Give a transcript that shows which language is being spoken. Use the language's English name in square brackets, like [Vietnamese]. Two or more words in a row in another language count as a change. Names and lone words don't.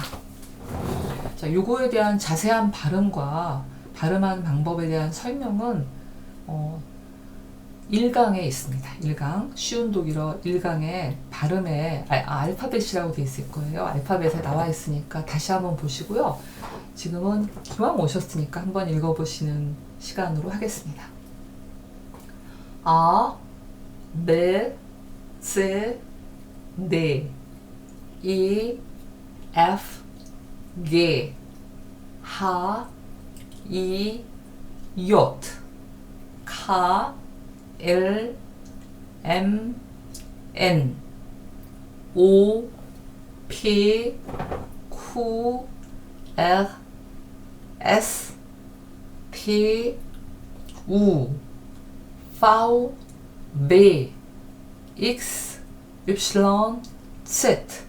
[Korean] 자, 요거에 대한 자세한 발음과 발음하는 방법에 대한 설명은 1강에 있습니다. 1강 쉬운 독일어 1강에 발음에 알파벳이라고 되어 있을 거예요. 알파벳에 나와 있으니까 다시 한번 보시고요. 지금은 기왕 오셨으니까 한번 읽어보시는 시간으로 하겠습니다. [German] A, B, C, D, E, F, G, H, I, J, K, L, M, N, O, P, Q, R, S, T, U, V, B, X, Y, Z,